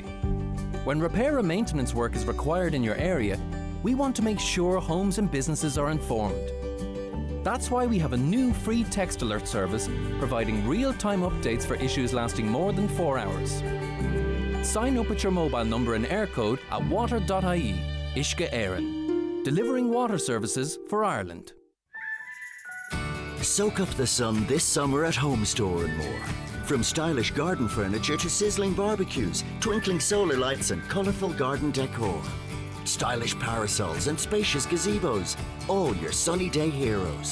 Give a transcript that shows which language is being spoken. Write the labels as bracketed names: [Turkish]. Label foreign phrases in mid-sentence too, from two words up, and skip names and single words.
[English] When repair and maintenance work is required in your area, we want to make sure homes and businesses are informed. That's why we have a new free text alert service providing real-time updates for issues lasting more than 4 hours. Sign up with your mobile number and air code at water.ie. Uisce Éireann, delivering water services for Ireland. Soak up the sun this summer at Home Store and more. From stylish garden furniture to sizzling barbecues, twinkling solar lights and colourful garden decor. Stylish parasols and spacious gazebos, all your sunny day heroes.